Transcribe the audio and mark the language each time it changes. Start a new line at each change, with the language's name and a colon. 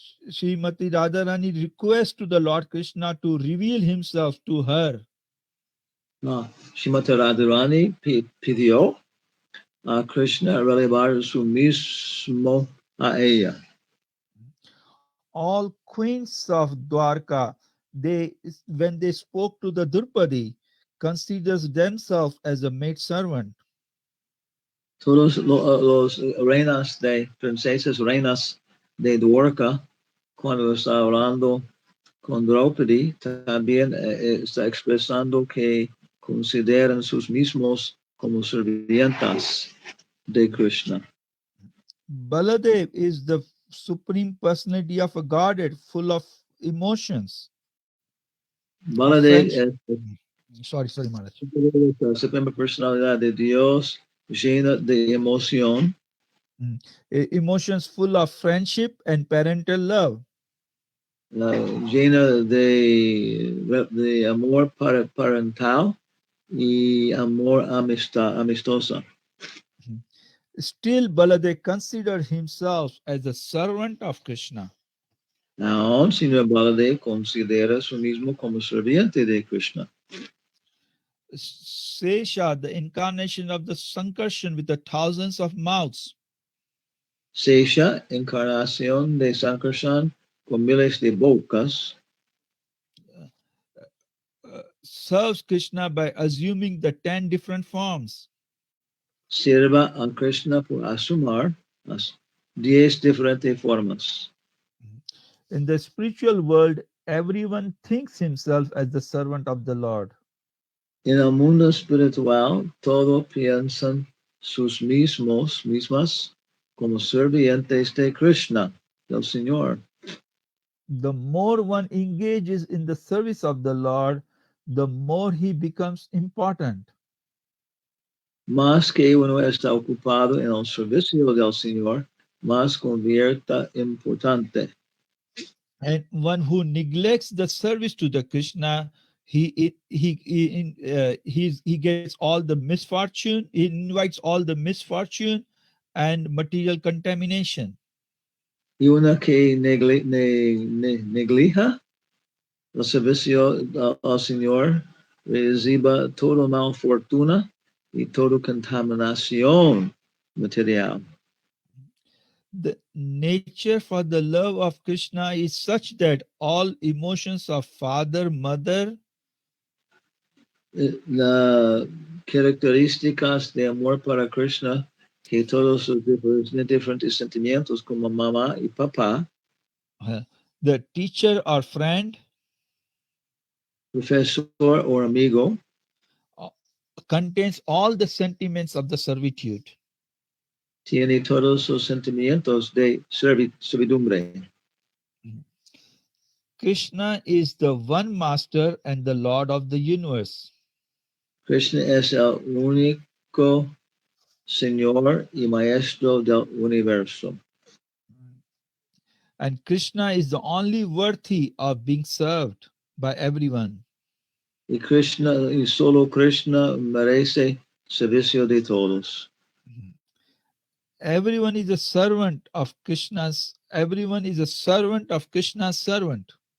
English: Srimati Radharani requests to the Lord Krishna to reveal himself to her.
Spanish: Srimati Radharani pidió a Krishna revelar su mismo a ella.
English: All queens of Dwarka, when they spoke to the Drupadi, considers themselves as a maid servant.
Spanish: Todos los reinas de princesas reinas de Dwarka, cuando está hablando con Draupadi, también está expresando que consideran sus mismos como sirvientas de Krishna.
English: Baladev is the supreme personality of a Godhead full of emotions.
Spanish: Baladev es
English: Sorry, Maharaj.
Spanish: la suprema personalidad de Dios llena de emoción.
English: Emotions full of friendship and parental love.
Spanish: Llena de amor parental y amor amistosa.
English: Still, Baladev considered himself as a servant of Krishna.
Spanish: Aún Señor Baladev considera a sí mismo como sirviente de Krishna.
English: Sesha, the incarnation of the Sankarshan with the thousands of mouths,
Spanish: Sesha, encarnación de Sankarshan con miles de bocas,
English: serves Krishna by assuming the 10 different forms.
Spanish: sirva a Krishna por asumir las 10 diferentes formas.
English: In the spiritual world, everyone thinks himself as the servant of the Lord.
Spanish: En el mundo espiritual, todos piensan sus mismas como sirvientes de Krishna, del Señor.
English: The more one engages in the service of the Lord, the more he becomes important.
Spanish: Más que uno está ocupado en el servicio del Señor, más convierta importante.
English: And one who neglects the service to the Krishna, he gets all the misfortune. He invites all the misfortune and material contamination.
Spanish: Y una que neglija el servicio al Señor reciba toda malfortuna y toda contaminación material.
English: The nature for the love of Krishna is such that all emotions of father, mother,
Spanish: Las características de amor para Krishna, que todos los diferentes sentimientos como mamá y papá,
English: uh, the teacher or friend,
Spanish: profesor o amigo,
English: uh, contains all the sentiments of the servitude.
Spanish: tiene todos los sentimientos de servidumbre.
English: Krishna is the one master and the Lord of the universe.
Spanish: Krishna es el único Señor y Maestro del universo.
English: And Krishna is the only worthy of being served by everyone.
Spanish: Y solo Krishna merece servicio de todos.
English: Everyone is a servant of Krishna's, everyone is a servant of Krishna's servant.